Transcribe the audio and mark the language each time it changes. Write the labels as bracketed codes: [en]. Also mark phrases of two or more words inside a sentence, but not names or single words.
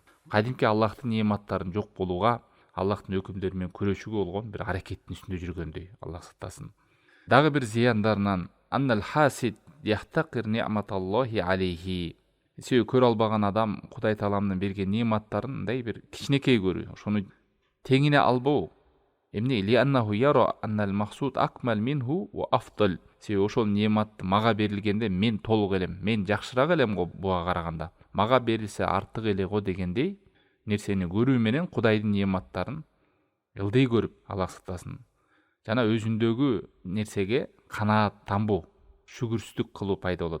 [ky] Кадимки Аллахтын нематтарын жок болууга, Аллахтын өкүмдөрү менен күрөшүүгө болгон бир аракеттин үстүндө жүргөндөй, Аллах сактасын. Дагы бир зыяндарынан [ar] أن الحاسد يحتقر نعمة الله عليه. [ky] Себеби көрө албаган адам Кудай тааламдын берген нематтарын мындай бир кичинекей көрүү, ошону теңине албоо. Эмне? [ar] لأنه يرى أن المحسود أكمل منه وأفضل. [ky] Себеби ошол нематты мага берилгенде мен толук элем, мен жакшыраак элем го буга караганда. Мага берилсе артык эле го дегендей нерсени көрүү менен Кудайдын нематтарын ылдый көрүп, Аллах сактасын. Жана өзүндөгү нерсеге канааттанбоо, шүгүрсүздүк кылуу пайда болот.